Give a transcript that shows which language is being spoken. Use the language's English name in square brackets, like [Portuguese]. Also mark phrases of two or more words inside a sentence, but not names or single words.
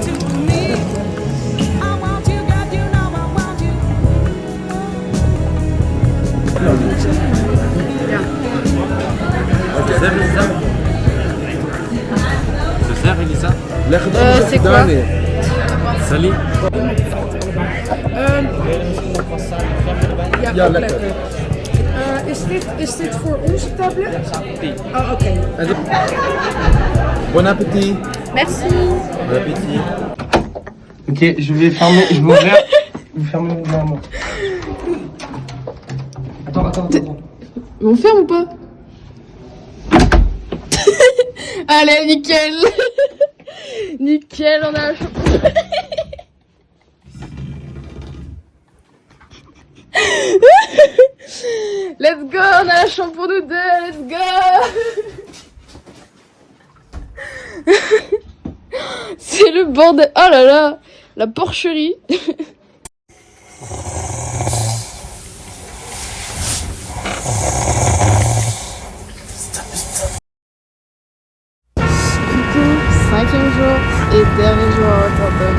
[French] Se sert, Elisa? C'est quoi? Salut. [Dutch] Ja, lekker. Is dit voor onze tablet? Oh, oké. [French] Bon appétit. Merci. Bon appétit. Ok, je vais fermer, je vais ouvrir. Vous fermez derrière moi. Attends. On ferme ou pas? Allez, nickel. Nickel, on a la chance. [English] Let's go, [French] on a la chambre pour nous deux, [English] let's go. [French] C'est le bordel. Oh là là, la porcherie. Coucou, 5e jour et dernier jour à Rotterdam.